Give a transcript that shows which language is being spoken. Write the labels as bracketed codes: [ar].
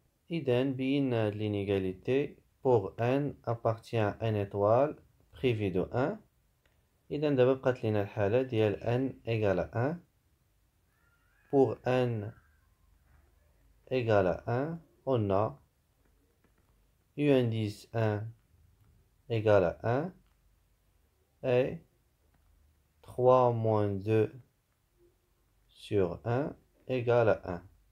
[ar] إذن بينا [fr] l'inégalité pour n appartient à n étoile privé de 1. [ar] إذن دابا بقات لينا الحالة ديال [fr] n égale à 1. Pour n égale à 1, on a U indice 1 égale à 1 et 3 moins 2 sur 1 égale à 1.